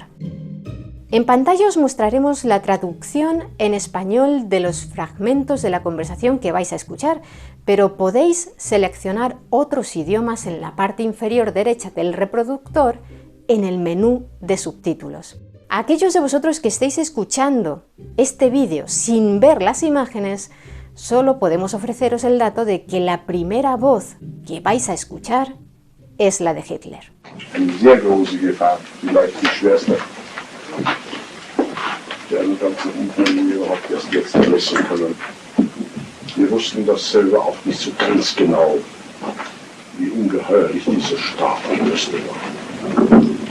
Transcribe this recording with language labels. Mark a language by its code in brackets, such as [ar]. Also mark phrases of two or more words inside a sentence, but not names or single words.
[es] En pantalla os mostraremos la traducción en español de los fragmentos de la conversación que vais a escuchar, pero podéis seleccionar otros idiomas en la parte inferior derecha del reproductor en el menú de subtítulos. A aquellos de vosotros que estéis escuchando este vídeo sin ver las imágenes, solo podemos ofreceros el dato de que la primera voz que vais a escuchar es la de Hitler. [de] Eine sehr große Gefahr, vielleicht die schwerste. Der ganzen Umfang überhaupt erst jetzt messen können. Wir wussten das selber auch nicht so ganz genau, wie ungeheuerlich diese Strafangriffe waren.